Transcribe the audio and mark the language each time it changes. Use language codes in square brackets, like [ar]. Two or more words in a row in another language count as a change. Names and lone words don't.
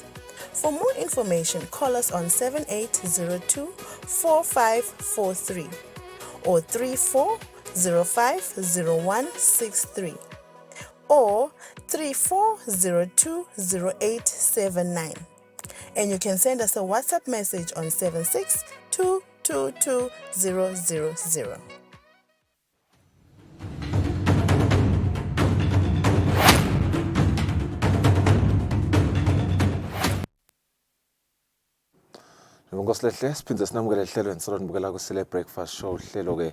[en] For more information, call us on 7802-4543 or 34050163 or 34020879. And you can send us a WhatsApp message on 762222000. [ss] Ngosilehle siphindze sinamukele ehlelweni solonibukela Kusile Breakfast Show uhlelo ke